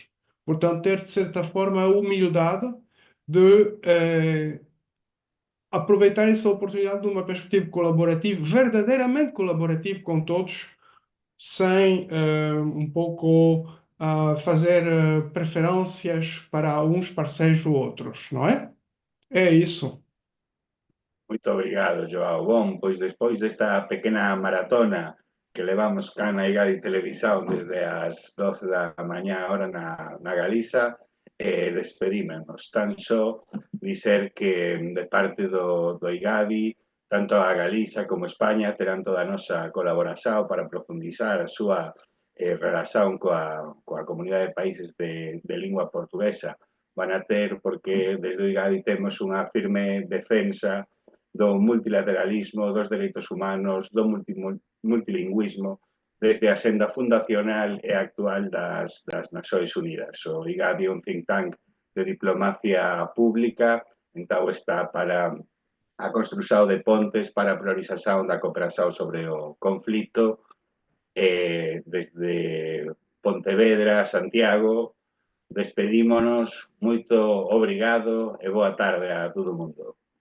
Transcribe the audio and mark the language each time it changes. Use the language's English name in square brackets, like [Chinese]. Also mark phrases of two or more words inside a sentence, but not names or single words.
[Portuguese] Portanto, ter, de certa forma, a humildade de aproveitar essa oportunidade de uma perspectiva colaborativa, verdadeiramente colaborativa com todos, sem um pouco fazer preferências para uns parceiros ou outros, não é? É isso. Muito obrigado, [Galician] João. Bom, pois despois desta pequena maratona que levamos cá na IGADI Televisão desde as 12 da mañá hora na Galiza, despedímonos. Tan só dizer que de parte do IGADI, tanto a Galiza como España terán toda a nosa colaboración para profundizar a súa relación coa comunidade de países de lingua portuguesa. Van a ter, porque desde o IGADI temos unha firme defensa do multilateralismo, dos dereitos humanos, do multilingüismo, desde a senda fundacional e actual das Nações Unidas. O IGADI é un [English] think tank [Galician] de diplomacia pública, entón está para a construción de pontes para a priorización da cooperación sobre o conflito desde Pontevedra, Santiago. Despedímonos, moito obrigado e boa tarde a todo o mundo.